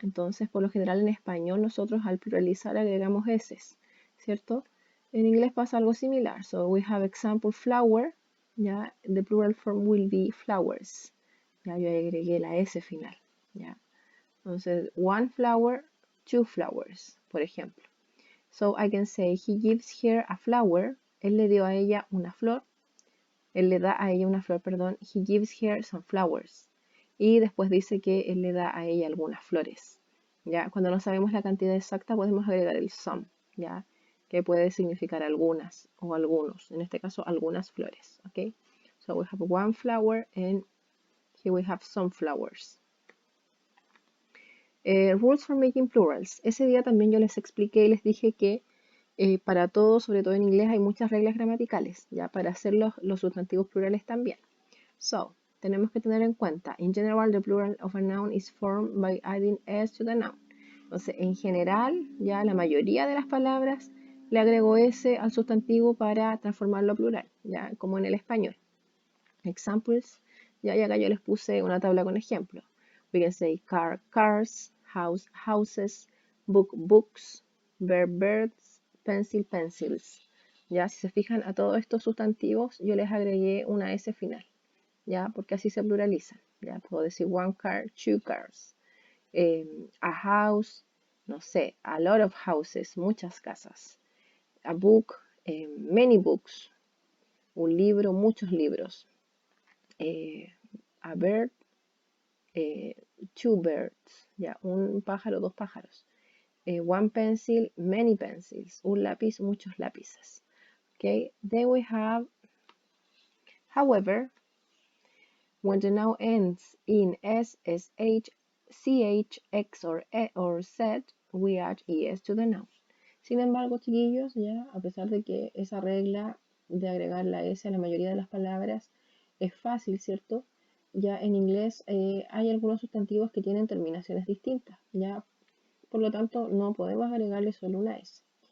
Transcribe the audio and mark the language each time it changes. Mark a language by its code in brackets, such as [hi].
[es] Entonces, por lo general en español nosotros al pluralizar agregamos s, ¿cierto? En inglés pasa algo similar. [en] So we have example flower, ¿ya? The plural form will be flowers. [es] Ya yo agregué la s final, ¿ya? [en] Entonces, one flower, two flowers, [es] por ejemplo. [en] So I can say he gives her a flower. [es] Él le dio a ella una flor. Él le da a ella una flor, perdón. [en] He gives her some flowers. [es] Y después dice que él le da a ella algunas flores. ¿Ya? Cuando no sabemos la cantidad exacta podemos agregar el some, ¿ya? Que puede significar algunas o algunos. En este caso, algunas flores. ¿Ok? [en] So we have one flower and here we have some flowers. Rules for making plurals. [es] Ese día también yo les expliqué y les dije que para todo, sobre todo en inglés, hay muchas reglas gramaticales, ya para hacer los sustantivos plurales también. [en] So, [es] tenemos que tener en cuenta, [en] in general, the plural of a noun is formed by adding s to the noun. [es] Entonces, en general, ya la mayoría de las palabras le agrego s al sustantivo para transformarlo a plural, ya como en el español. Examples, ya y acá yo les puse una tabla con ejemplos. [en] We can say car, cars, house, houses, book, books, bird, birds, pencil, pencils. [es] Ya, si se fijan a todos estos sustantivos, yo les agregué una S final, ya, porque así se pluralizan. Ya, puedo decir [en] one car, two cars. A house, no sé, a lot of houses, [es] muchas casas. [en] A book, many books. [es] Un libro, muchos libros. [en] A bird, two birds, [es] ya, un pájaro, dos pájaros. [en] One pencil, many pencils. [es] Un lápiz, muchos lápices. [en] Okay, then we have, however, when the noun ends in s, sh, CH, X or Z, we add ES to the noun. [es] Sin embargo, chiquillos, ya a pesar de que esa regla de agregar la S a la mayoría de las palabras es fácil, ¿cierto? Ya en inglés hay algunos sustantivos que tienen terminaciones distintas, ya por lo tanto no podemos agregarle solo una S.